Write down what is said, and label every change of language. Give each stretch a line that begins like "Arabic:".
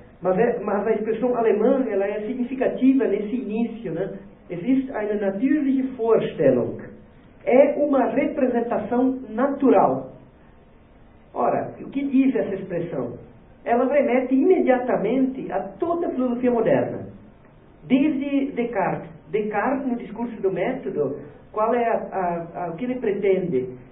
Portuguese: Mas a expressão alemã ela é significativa nesse início, né?
German: Es ist eine natürliche Vorstellung.
Portuguese: É uma representação natural. Ora, o que diz essa expressão? Ela remete imediatamente a toda a filosofia moderna. Desde Descartes. Descartes, no discurso do método, qual é o que ele pretende?